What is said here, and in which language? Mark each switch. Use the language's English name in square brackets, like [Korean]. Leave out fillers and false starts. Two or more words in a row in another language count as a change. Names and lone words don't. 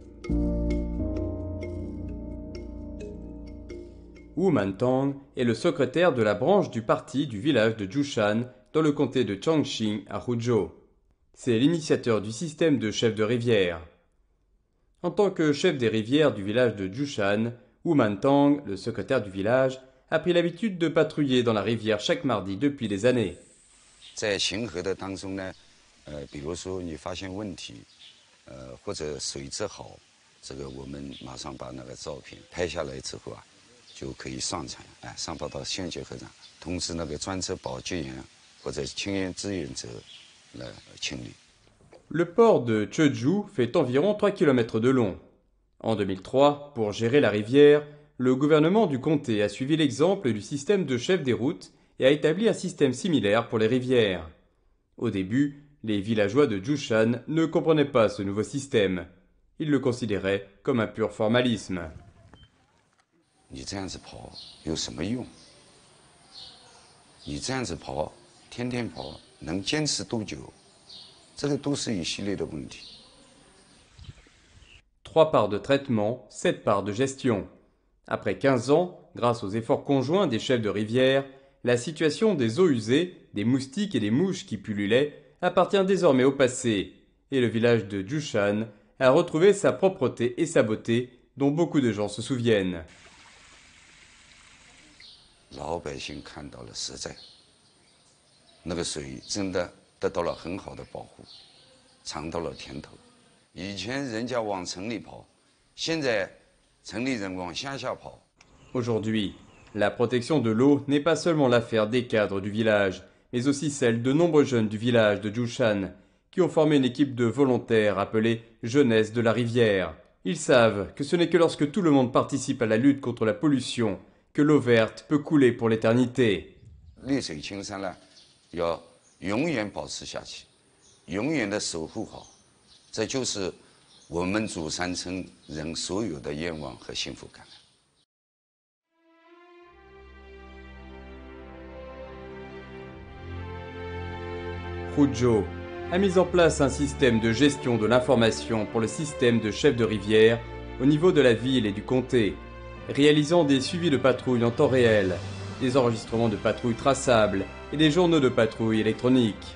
[French] Wu Mantang est le secrétaire de la branche du parti du village de Jushan dans le comté de Chongqing à Huzhou. C'est l'initiateur du système de chef de rivière. En tant que chef des rivières du village de Jushan, Wu Mantang, le secrétaire du village, a pris l'habitude de patrouiller dans la rivière chaque mardi depuis des années. [Chinese] 在行河的当中呢，比如说你发现问题，或者水质好，这个我们马上把那个照片拍下来之后啊，就可以上传，上报到县级河长，通知那个专责保洁员或者清源志愿者来清理。 [French] Le port de Chezhou fait environ 3 km de long. En 2003, pour gérer la rivière, le gouvernement du comté a suivi l'exemple du système de chef des routes et a établi un système similaire pour les rivières. Au début, les villageois de Jushan ne comprenaient pas ce nouveau système. Ils le considéraient comme un pur formalisme. [Chinese] 你这样子跑有什么用？你这样子跑，天天跑，能坚持多久？这个都是一系列的问题。 [French] 3 parts de traitement, 7 parts de gestion. Après 15 ans, grâce aux efforts conjoints des chefs de rivière, la situation des eaux usées, des moustiques et des mouches qui pullulaient appartient désormais au passé, et le village de Jushan a retrouvé sa propreté et sa beauté dont beaucoup de gens se souviennent. [Chinese] 老百姓看到了实在，那个水真的 得到了很好的保护，尝到了甜头。以前人家往城里跑，现在城里人往乡下跑。 [French] Aujourd'hui, la protection de l'eau n'est pas seulement l'affaire des cadres du village, mais aussi celle de nombreux jeunes du village de Jushan, qui ont formé une équipe de volontaires appelée Jeunesse de la Rivière. Ils savent que ce n'est que lorsque tout le monde participe à la lutte contre la pollution que l'eau verte peut couler pour l'éternité. [Chinese] 绿水青山呢，要 永远保持下去，永远的守护好，这就是我们主山村人所有的愿望和幸福感。 [French] Huzhou a mis en place un système de gestion de l'information pour le système de chef de rivière au niveau de la ville et du comté, réalisant des suivis de patrouilles en temps réel des enregistrements de patrouilles traçables et des journaux de patrouille électroniques.